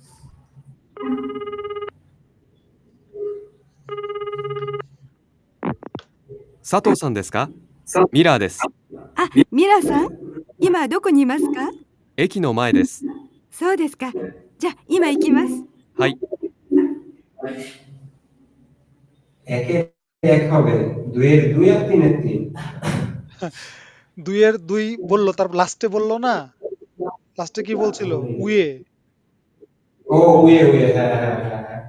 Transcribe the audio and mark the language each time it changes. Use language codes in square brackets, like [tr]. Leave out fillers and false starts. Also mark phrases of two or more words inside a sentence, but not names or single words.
[ja] 佐藤さんですか？ミラーです。あ、ミラさん、今どこにいますか？駅の前です。そうですか。じゃあ今行きます。はい。 [bn] একের 1 হবে 2-এর 2 আর 3-এর 3 2-এর 2 বললো তার লাস্টে বললো না লাস্টে কি বলছিল উয়ে ও উয়ে উয়ে হ্যাঁ হ্যাঁ হ্যাঁ হ্যাঁ